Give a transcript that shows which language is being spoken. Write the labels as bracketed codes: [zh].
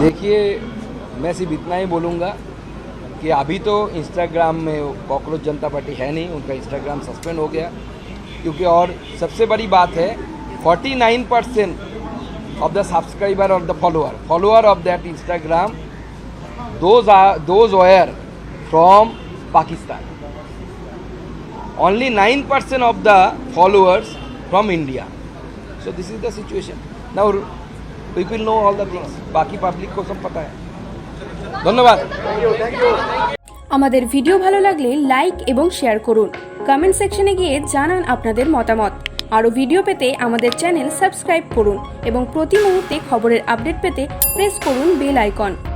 [hi] देखिए, मैं सिर्फ इतना ही बोलूँगा कि अभी तो इंस्टाग्राम में कॉकरोच जनता पार्टी है नहीं, उनका इंस्टाग्राम सस्पेंड हो गया, क्योंकि और सबसे बड़ी बात है [en] 49% of the subscriber और the follower of that Instagram those were from Pakistan. Only 9% of the followers from India. So this is the situation. Now people know all the things. [hi] बाकी पब्लिक को सब पता है। [bn] ধন্যবাদ। আমাদের ভিডিও ভালো লাগলে লাইক এবং শেয়ার করুন। কমেন্ট সেকশনে গিয়ে জানান আপনাদের মতামত। আরও ভিডিও পেতে আমাদের চ্যানেল সাবস্ক্রাইব করুন এবং প্রতি মুহূর্তে খবরের আপডেট পেতে প্রেস করুন বেল আইকন।